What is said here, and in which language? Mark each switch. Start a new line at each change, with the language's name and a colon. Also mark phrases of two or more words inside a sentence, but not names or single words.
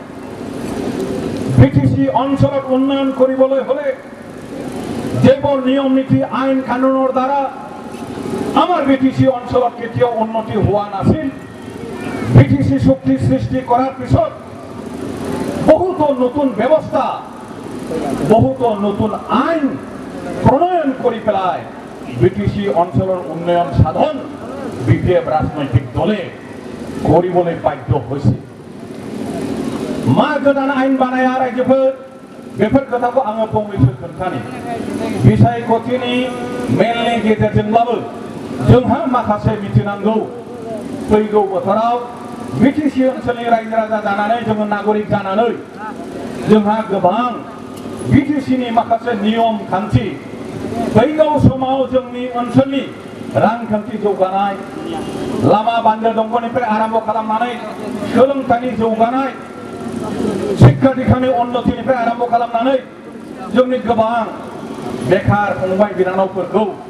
Assamese: বিটিসি অঞ্চলত উন্নয়ন কৰিবলৈ হলে যেবোৰ নিয়ম নীতি আইন কানুনৰ দ্বাৰা আমাৰ বিটিসি অঞ্চলত কেতিয়াও উন্নতি হোৱা নাছিল বিটিসি শক্তি সৃষ্টি কৰাৰ পিছত বহুতো নতুন ব্যৱস্থা বহুতো নতুন আইন প্ৰণয়ন কৰি পেলাই বিটিসি অঞ্চলৰ উন্নয়ন সাধন বিপিএফ ৰাজনৈতিক দলে কৰিবলৈ বাধ্য হৈছে
Bodo: मा गोदान आइन बानाया रायजोफोर बेफोर खोथाखौ आङो फंनैसो खोन्थानि बिसायख'थिनि मेलनि गेजेरजोंब्लाबो जोंहा माखासे मिथिनांगौ फैगौ बोथोराव बिटिसि ओनसोलनि रायजो राजा जानानै जोङो नागरिक जानानै जोंहा गोबां बिटिसिनि माखासे नियम खान्थि फैगौ समाव जोंनि ओनसोलनि रांखान्थि जौगानाय लामा बान्दो दंगनिफ्राय आरम्भ खालामनानै सोलोंथाइनि जौगानाय शिक्षा दीक्षानि उन्नतिनिफ्राय आरम्भ खालामनानै जोंनि गोबां बेकार फंबाय बिनानावफोरखौ